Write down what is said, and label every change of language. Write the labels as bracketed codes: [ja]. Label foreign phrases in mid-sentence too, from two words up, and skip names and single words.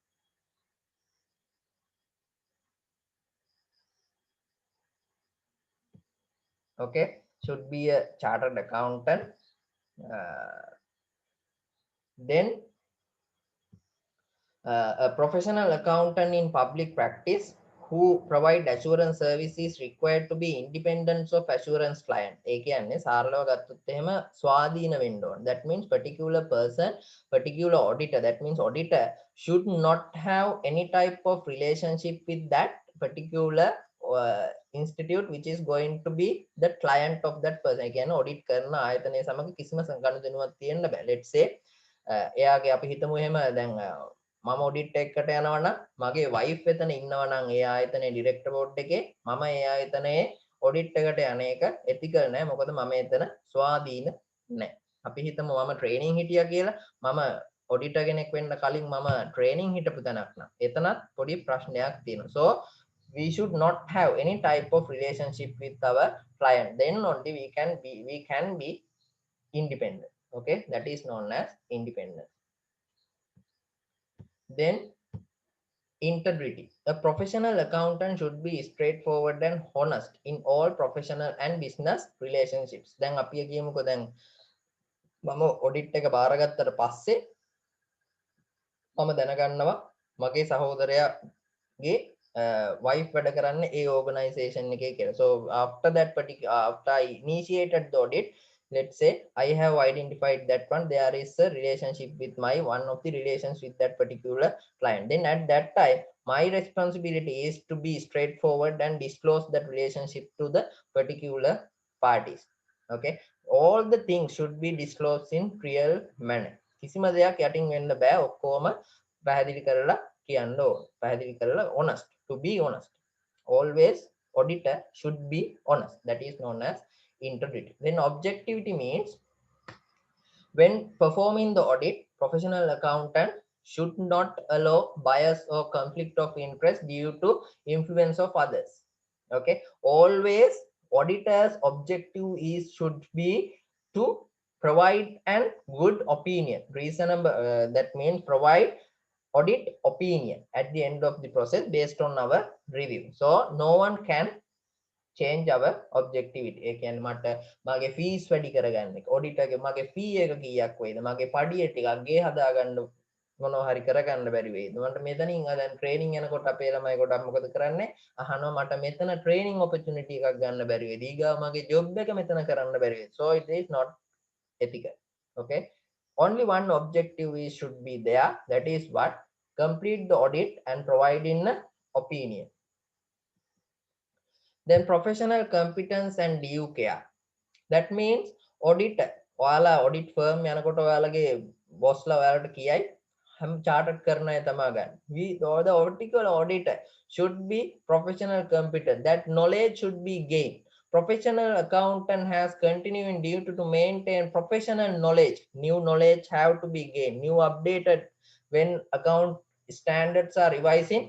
[en] Okay, should be a chartered accountant. Then a professional accountant in public practice who provide assurance services required to be independent of assurance client. [si] ඒ කියන්නේ සාරලව ගත්තොත් එහෙම ස්වාධීන වෙන්න ඕන. [en] That means particular person, particular auditor, that means auditor should not have any type of relationship with that particular institute which is going to be the client of that person. [si] ඒ කියන්නේ audit කරන ආයතනය සමග කිසිම ගනුදෙනුවක් තියෙන්න බෑ. [en] Let's say [si] එයාගේ අපි හිතමු එහෙම දැන් මම ඔඩිට් එකකට යනවා නම් මගේ වයිෆ් එතන ඉන්නවා නම් ඒ ආයතනයේ [en] director board [si] එකේ මම ඒ ආයතනයේ ඔඩිට් එකට යන එක එතිකල් නෑ මොකද මම එතන ස්වාධීන නෑ අපි හිතමු මම ට්‍රේනින් හිටියා කියලා මම ඔඩිටර් කෙනෙක් වෙන්න කලින් මම ට්‍රේනින් හිටපු තැනක් නම් එතනත් පොඩි ප්‍රශ්නයක් තියෙනවා [en] so we should not have any type of relationship with our client then only we can be independent. Okay, that is known as independence. Then integrity. A professional accountant should be straightforward and honest in all professional and business relationships. [si] දැන් අපි කියමුකෝ දැන් මම ඔඩිට් එක බාරගත්තට පස්සේ මම දැනගන්නවා මගේ සහෝදරයාගේ wife වැඩ කරන්නේ ඒ organization එකේ කියලා. [en] So after that particular after I initiated the audit, let's say I have identified that one there is a relationship with my one of the relations with that particular client, then at that time my responsibility is to be straightforward and disclose that relationship to the particular parties. Okay, all the things should be disclosed in real manner. [si] කිසිම දෙයක් යටින් වෙන්න බෑ ඔක්කොම පැහැදිලි කරලා කියන්න ඕන පැහැදිලි කරලා [en] honest, to be honest. Always auditor should be honest. That is known as integrity. Then objectivity means when performing the audit, professional accountant should not allow bias or conflict of interest due to influence of others. Okay, always auditor's objective is should be to provide an good opinion, reasonable, that means provide audit opinion at the end of the process based on our review. So no one can change our objectivity. [si] ඒ කියන්නේ මට මගේ fees වැඩි කරගන්න එක auditor ගේ මගේ fee එක කීයක් වෙයිද මගේ පඩිය ටිකක් ගේ හදාගන්න මොනවා හරි කරගන්න බැරි වෙයිද මට මෙතනින් දැන් ට්‍රේනින් යනකොට අපේ ළමයි කොටක් මොකද කරන්නේ අහනවා මට මෙතන [en] training opportunity [si] එකක් ගන්න බැරි වෙයිද ඊගා මගේ job එක මෙතන කරන්න බැරි වෙයිද [en] so it is not ethical. Okay, only one objective is should be there, that is what complete the audit and provide in opinion. Then professional competence and due care. That means auditor [si] ඔයාලා [en] audit firm [si] යනකොට ඔයාලගේ bossලා ඔයාලට කියයි හැම chartered කරන අය තමයි ගන්න. [en] We or the vertical auditor should be professional competent. That knowledge should be gained. Professional accountant has continuing duty to maintain professional knowledge. New knowledge have to be gained, new updated when account standards are revising.